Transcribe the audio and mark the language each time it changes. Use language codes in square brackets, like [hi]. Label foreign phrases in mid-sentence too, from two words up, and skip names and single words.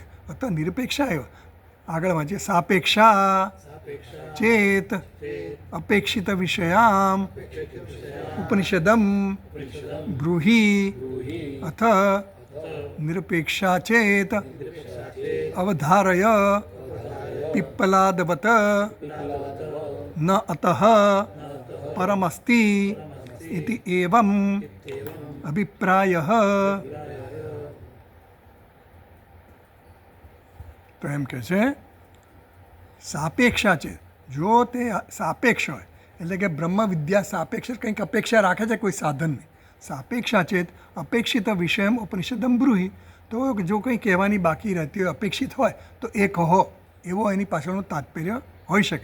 [sa] અત નિરપેક્ષા એવા આગળ વાંચીએ, સાપેક્ષા ચેત અપેક્ષિત વિષયામ ઉપનિષદમ બ્રૂહી અથ નિરપેક્ષા ચેત અવધારય पिप्पलादवत न अतः परमस्ति इति एवं अभिप्रायः. [gu] તો એમ કહે છે સાપેક્ષા છે, જો તે સાપેક્ષ હોય એટલે કે બ્રહ્મ વિદ્યા સાપેક્ષ કંઈક અપેક્ષા રાખે છે કોઈ સાધનની. [sa] સાપેક્ષા ચેત અપેક્ષિત વિષયમ ઉપનિષદમ બ્રૂહી, [gu] તો જો કંઈ કહેવાની બાકી રહેતી હોય, અપેક્ષિત હોય તો એ કહો, એવો એની પાછળનું તાત્પર્ય હોઈ શકે.